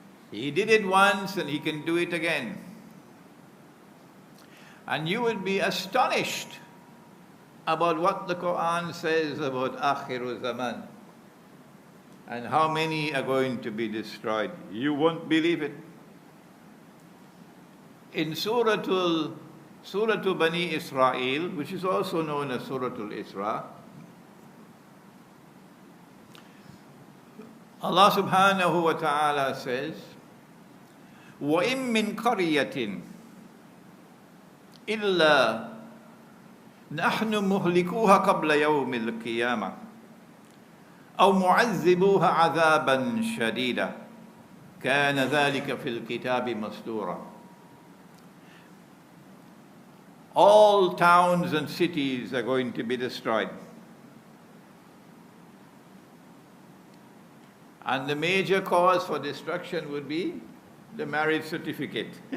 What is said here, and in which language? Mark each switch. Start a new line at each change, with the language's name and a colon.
English: He did it once and He can do it again. And you will be astonished about what the Quran says about Akhirul Zaman and how many are going to be destroyed. You won't believe it. In Surah Bani Israel, which is also known as Surah Al-Isra, Allah subhanahu wa ta'ala says,
Arabic: وَإِن مِّن قَرْيَةٍ إِلَّا نحن مهلكوها قبل يوم القيامة أو معذبوها عذابا شديدا كان ذلك في الكتاب مسطورا.
English: All towns and cities are going to be destroyed. And the major cause for destruction would be the marriage certificate.